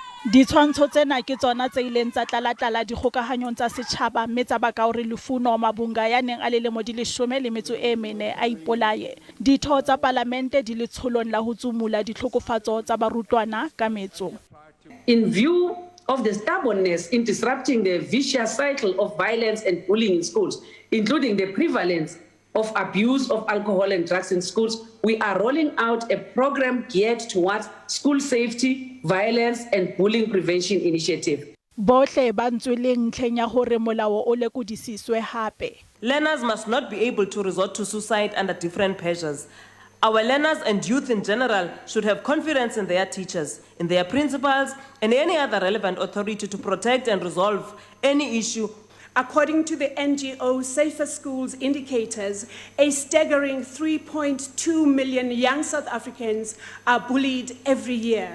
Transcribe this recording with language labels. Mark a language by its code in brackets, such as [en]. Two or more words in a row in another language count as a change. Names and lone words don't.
[st] Ditshwantsho tsena ke tsona tse ileng tsa tlala dikgokahanyong tsa setjhaba mme tsa baka hore Lufuno Mavhunga ya neng a le lemo di 14 a ipolaye. Ditho tsa palamente di le tsholong la ho tsumula ditlhokofatso tsa barutwana ka metso. [en] In view of the stubbornness in disrupting the vicious cycle of violence and bullying in schools, including the prevalence of abuse of alcohol and drugs in schools, we are rolling out a program geared towards school safety, violence and bullying prevention initiative. [st] Bohle ba ntsweleng ntlheng ya hore molao o lekodisiswe hape. [en] Learners must not be able to resort to suicide under different pressures. Our learners and youth in general should have confidence in their teachers, in their principals, and any other relevant authority to protect and resolve any issue. According to the NGO Safer Schools indicators, a staggering 3.2 million young South Africans are bullied every year.